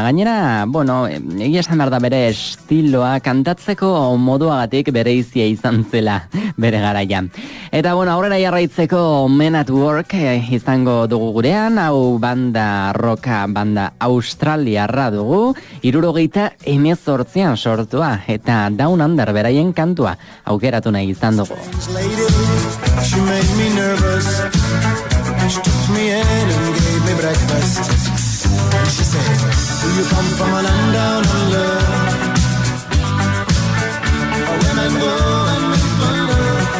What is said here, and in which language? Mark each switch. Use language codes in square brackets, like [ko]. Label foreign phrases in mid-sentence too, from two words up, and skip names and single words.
[eu] Gainera, bueno, egia esan behar da bere estiloa kantatzeko moduagatik bere izia izan zela bere garaian. Eta, bueno, aurrera jarraitzeko Men at Work izango dugu gurean, hau banda roka, banda australiarra dugu, 78an sortua, eta Down Under beraien kantua aukeratu nahi izan dugu. [en] She made me nervous. She took me in and gave me breakfast. And she said, do you come from a land down under? Where men go and men wonder.